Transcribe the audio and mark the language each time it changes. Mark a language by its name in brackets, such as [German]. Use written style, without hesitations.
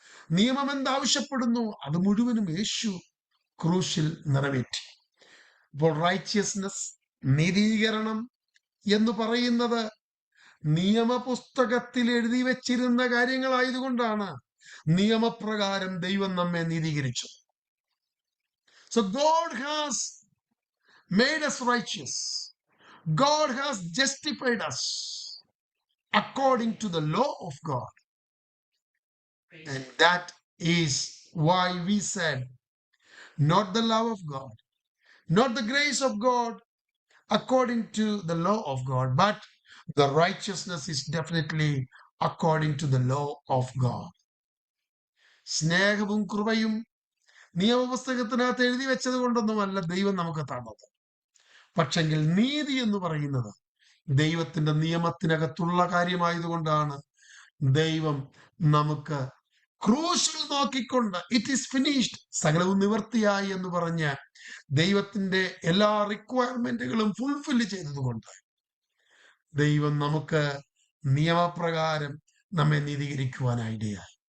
[Malayalam] നിയമം എന്താവശ്യപ്പെടുന്നു അത് മുഴുവനും യേശു ക്രൂശിൽ നിറവേറ്റി. അപ്പോൾ റൈച്ചിയസ്നെസ്, നീതീകരണം എന്ന് പറയുന്നത് നിയമപുസ്തകത്തിൽ എഴുതി വെച്ചിരുന്ന കാര്യങ്ങളായതുകൊണ്ടാണ് നിയമപ്രകാരം ദൈവം നമ്മെ നീതീകരിച്ചു. [English] So God has made us righteous. God has justified us according to the law of God. And that is why we said, not the love of God, not the grace of God according to the law of God, but the righteousness is definitely according to the law of God. [Malayalam] സ്നേഹവും കൃപയും നിയമപുസ്തകത്തിനകത്ത് എഴുതി വെച്ചത് കൊണ്ടൊന്നുമല്ല ദൈവം നമുക്ക് തന്നത്. പക്ഷെങ്കിൽ നീതി എന്ന് പറയുന്നത് ദൈവത്തിന്റെ നിയമത്തിനകത്തുള്ള കാര്യമായതുകൊണ്ടാണ് ദൈവം നമുക്ക് ക്രൂശിൽ നോക്കിക്കൊണ്ട് [English] it is finished, [Malayalam] സകലവും നിവർത്തിയായി എന്ന് പറഞ്ഞ് ദൈവത്തിന്റെ എല്ലാ റിക്വയർമെന്റുകളും ഫുൾഫില്ല് ചെയ്തതുകൊണ്ട് ദൈവം നമുക്ക് നിയമപ്രകാരം നമ്മെ നീതീകരിക്കുവാനായിടയായി.